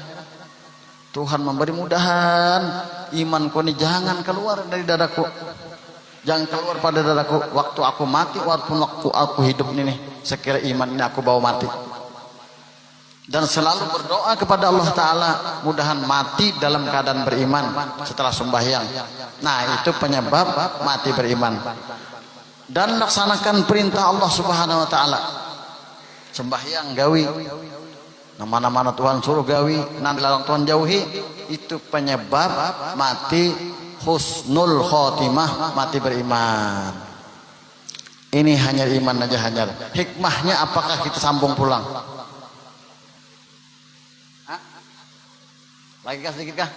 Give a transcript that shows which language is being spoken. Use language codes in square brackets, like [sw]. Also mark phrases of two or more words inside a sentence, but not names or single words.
[bjn] Tuhan memberi mudahan imanku ini jangan keluar dari dadaku, jangan keluar pada dadaku waktu aku mati, waktu aku hidup ini, sekira iman ini aku bawa mati. Dan selalu berdoa kepada Allah Ta'ala mudahan mati dalam keadaan beriman setelah sembahyang. [id] Nah itu penyebab mati beriman. Dan laksanakan perintah Allah [ar] سبحانه وتعالى, [bjn] sembahyang gawi, mana-mana Tuhan suruh gawi, nanti larang Tuhan jauhi. [id] Itu penyebab mati [ar] حسن الخاتمة, [id] mati beriman. [bjn] Ini hanya iman aja hanya. Hikmahnya apakah kita sambung pulang? Lagi kah sedikit kah?